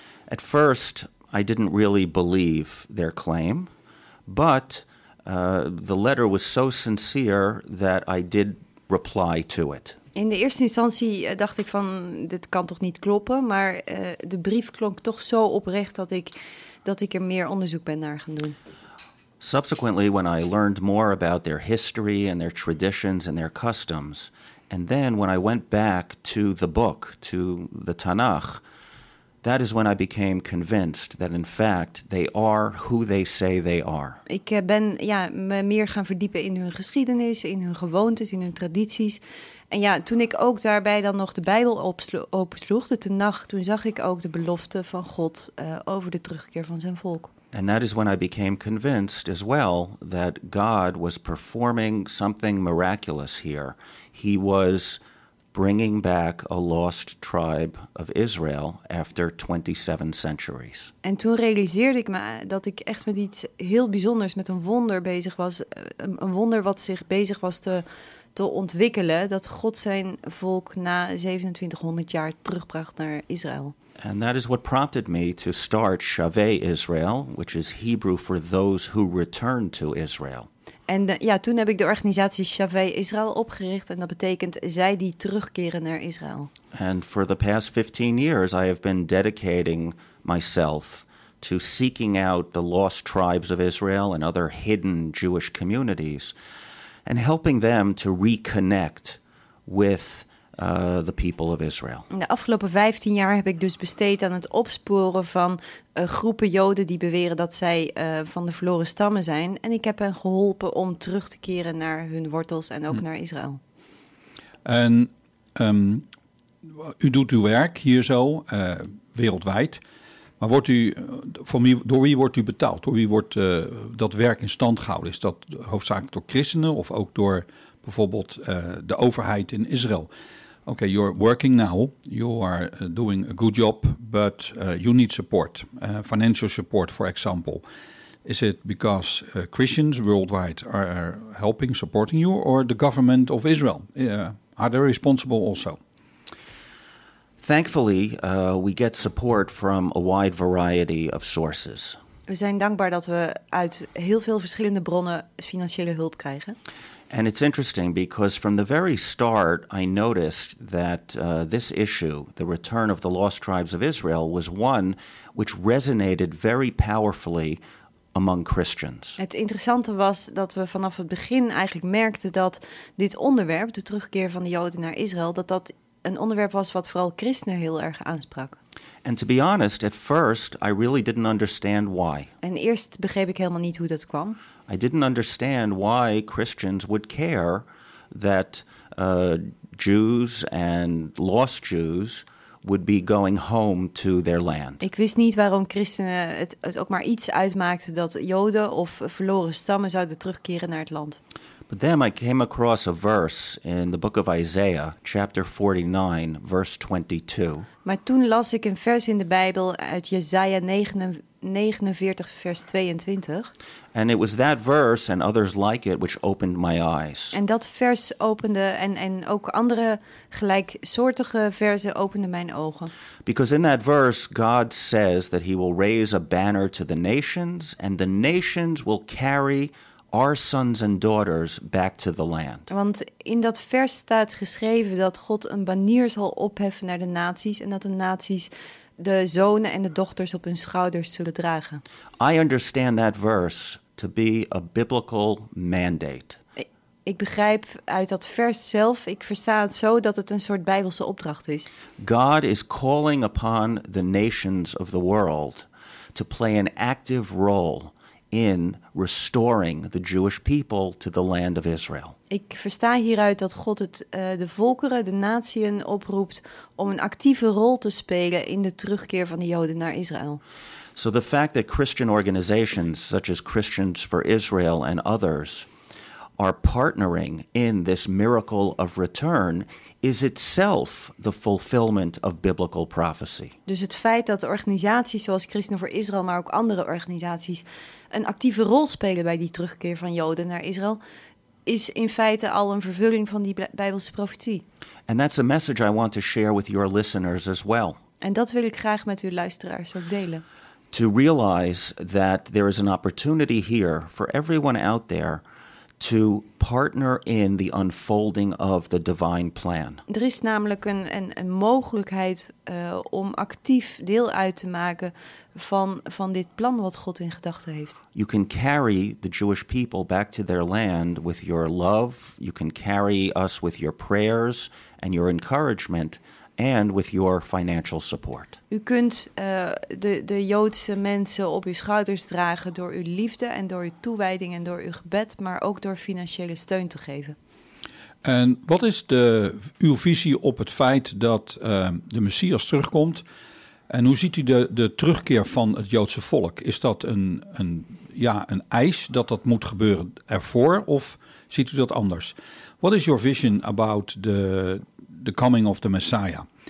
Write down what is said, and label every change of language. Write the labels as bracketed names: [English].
[English] At first, I didn't really believe their claim. But the letter was so sincere that I did reply to it. [Dutch] In de eerste instantie dacht ik van, dit kan toch niet kloppen. Maar de brief klonk toch zo oprecht dat ik er meer onderzoek ben naar gaan doen. [English] Subsequently, when I learned more about their history and their traditions and their customs. And then when I went back to the book, to the Tanakh. That is when I became convinced that in fact they are who they say they are. [Dutch] Ik ben me meer gaan verdiepen in hun geschiedenis, in hun gewoontes, in hun tradities. En ja, toen ik ook daarbij dan nog de Bijbel opensloeg, de Tanach, toen zag ik ook de belofte van God over de terugkeer van zijn volk. [English] And that is when I became convinced as well that God was performing something miraculous here. He was bringing back a lost tribe of Israel after 27 centuries. [Dutch] En toen realiseerde ik me dat ik echt met iets heel bijzonders, met een wonder bezig was. Een wonder wat zich bezig was te ontwikkelen, dat God zijn volk na 2700 jaar terugbracht naar Israël. [English] And that is what prompted me to start Shavei Israel, which is Hebrew for those who return to Israel. [Dutch] En toen heb ik de organisatie Shavei Israel opgericht en dat betekent zij die terugkeren naar Israël. [English] And for the past 15 years I have been dedicating myself to seeking out the lost tribes of Israel and other hidden Jewish communities and helping them to reconnect with the people of Israel. [Dutch] De afgelopen 15 jaar heb ik dus besteed aan het opsporen van groepen Joden die beweren dat zij van de verloren stammen zijn. En ik heb hen geholpen om terug te keren naar hun wortels en ook naar Israël. En u doet uw werk hier zo, wereldwijd. Maar door wie wordt u betaald? Door wie wordt dat werk in stand gehouden? Is dat hoofdzakelijk door christenen of ook door bijvoorbeeld de overheid in Israël? [English] Okay, you're working now, you are doing a good job, but you need support, financial support, for example. Is it because Christians worldwide are helping, supporting you, or the government of Israel? Are they responsible also? Thankfully, we get support from a wide variety of sources. [Dutch] We zijn dankbaar dat we uit heel veel verschillende bronnen financiële hulp krijgen. [English] And it's interesting because from the very start, I noticed that this issue, the return of the lost tribes of Israel, was one which resonated very powerfully among Christians. [Dutch] Het interessante was dat we vanaf het begin eigenlijk merkten dat dit onderwerp, de terugkeer van de Joden naar Israël, dat een onderwerp was wat vooral christenen heel erg aansprak. [English] And to be honest, at first, I really didn't understand why. [Dutch] En eerst begreep ik helemaal niet hoe dat kwam. [English] I didn't understand why Christians would care that Jews and lost Jews would be going home to their land. [Dutch] Ik wist niet waarom christenen het ook maar iets uitmaakte dat Joden of verloren stammen zouden terugkeren naar het land. [English] But then I came across a verse in the book of Isaiah, chapter 49, verse 22. [Dutch] Maar toen las ik een vers in de Bijbel uit Jesaja 49, vers 22. [English] And it was that verse and others like it which opened my eyes. [Dutch] En dat vers opende en ook andere gelijksoortige verzen openden mijn ogen. [English] Because in that verse God says that he will raise a banner to the nations and the nations will carry our sons and daughters back to the land. [Dutch] Want in dat vers staat geschreven dat God een banier zal opheffen naar de naties en dat de naties de zonen en de dochters op hun schouders zullen dragen. [English] I understand that verse to be a biblical mandate. [Dutch] Ik begrijp uit dat vers zelf, ik versta het zo dat het een soort Bijbelse opdracht is. [English] God is calling upon the nations of the world to play an active role in restoring the Jewish people to the land of Israel. [Dutch] Ik versta hieruit dat God het de volkeren, de natieën oproept om een actieve rol te spelen in de terugkeer van de Joden naar Israël. [English] So the fact that Christian organizations such as Christians for Israel and others are partnering in this miracle of return is itself the fulfillment of biblical prophecy. [Dutch] Dus het feit dat organisaties zoals Christen voor Israël, maar ook andere organisaties, een actieve rol spelen bij die terugkeer van Joden naar Israël, is in feite al een vervulling van die Bijbelse profetie. [English] And that's a message I want to share with your listeners as well. [Dutch] En dat wil ik graag met uw luisteraars ook delen. [English] To realize that there is an opportunity here for everyone out there to partner in the unfolding of the divine plan. [Dutch] Er is namelijk een mogelijkheid om actief deel uit te maken van dit plan wat God in gedachten heeft. [English] You can carry the Jewish people back to their land with your love. You can carry us with your prayers and your encouragement and with your financial support. [Dutch] U kunt de Joodse mensen op uw schouders dragen door uw liefde en door uw toewijding en door uw gebed, maar ook door financiële steun te geven. En wat is uw visie op het feit dat de Messias terugkomt? En hoe ziet u de terugkeer van het Joodse volk? Is dat een eis dat moet gebeuren ervoor, of ziet u dat anders? [English] What is your vision about the coming of the Messiah?